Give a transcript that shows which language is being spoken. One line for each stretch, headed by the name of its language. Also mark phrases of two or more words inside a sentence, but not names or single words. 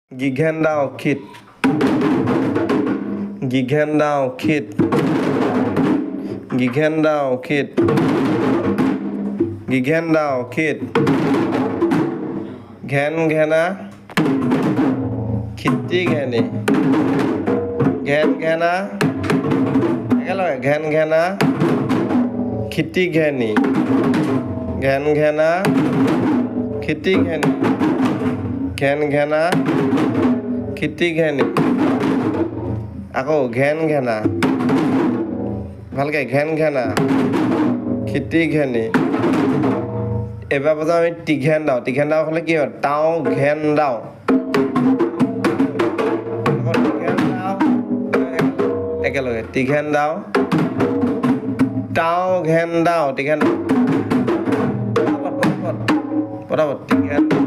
Assamese: Gigendao kid. Gigendao kid. Gigendao kid. Gigendao kid. Gen gena. Kitty geni. Gen gena. Gen gena. Kitty geni. Gen gena. Kitty geni. Gen gena. Kitty geni. Ako gen gena. ভালকে ঘেন ঘেনা খিটি ঘেনি এবাৰ বজাওঁ আমি টিঘেন দাও হ'লে কি হয় টাও ঘেন দাও একেলগে টিঘেন দাও টাও ঘেন দাও টিঘেন পটাপট টিঘেন